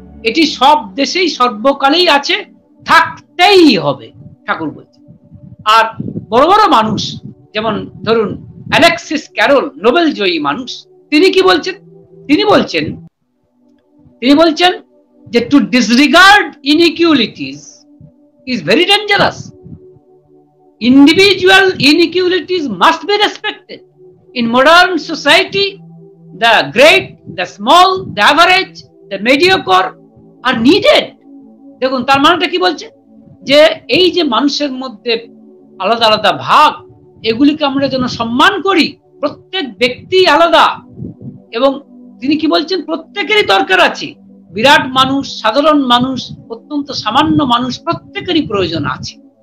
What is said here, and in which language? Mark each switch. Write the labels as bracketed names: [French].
[Bangla] এটি সব দেশেই সর্বকালেই আছে, থাকতেই হবে, ঠাকুর বলছেন। আর বড় বড় মানুষ, যেমন ধরুন অ্যালেক্সিস ক্যারল, নোবেল জয়ী মানুষ, তিনি কি বলছেন? তিনি বলছেন যে [English] To disregard inequalities is very dangerous. Individual inequalities must be respected. In modern society, the great, the small, the average, the mediocre are needed. [Bangla] দেখুন তার মানেটা কি বলছে? যে এই যে মানুষের মধ্যে আলাদা আলাদা ভাগ, এগুলিকে আমরা যেন সম্মান করি। প্রত্যেক ব্যক্তি আলাদা, এবং তিনি কি বলছেন? প্রত্যেকেরই দরকার আছে। বিরাট মানুষ, সাধারণ মানুষ, অত্যন্ত সামান্য মানুষ, প্রত্যেকেরই প্রয়োজন আছে।